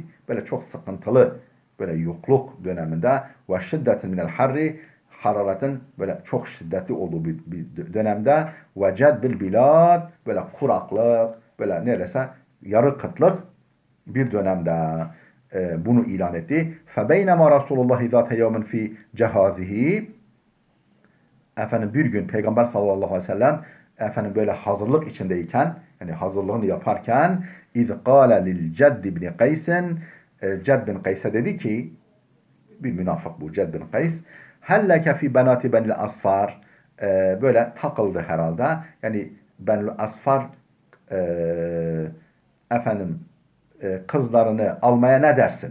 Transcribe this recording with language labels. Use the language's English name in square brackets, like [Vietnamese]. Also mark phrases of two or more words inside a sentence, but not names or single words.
[Turkish] Böyle çok sıkıntılı, böyle yokluk döneminde ve şiddetin [Arabic] من الحر [Turkish] hararetin böyle çok şiddetli olduğu bir dönemde ve [Arabic] جدب البلاد [Turkish] böyle kuraklık, böyle neredeyse yarı kıtlık bir dönemde bunu ilan etti. [Arabic] فَبَيْنَمَا رَسُولُ اللّٰهِ ذَاتَ يَوْمٍ فِي جَهَازِهِ [Turkish] Efendim bir gün Peygamber [Arabic] صلى الله عليه وسلم [Turkish] efendim böyle hazırlık içindeyken yani hazırlığını yaparken [Arabic] اِذْ قَالَ لِلْجَدِّ بْنِ قَيْسٍ [Turkish] Cedd bin Kays'e dedi ki Bir münafık bu Ced bin Kays. [Arabic] هل لك في بنات بني الأصفر. [Turkish] Böyle takıldı herhalde. Yani [Arabic] بني الأصفر [Turkish] efendim kızlarını almaya ne dersin?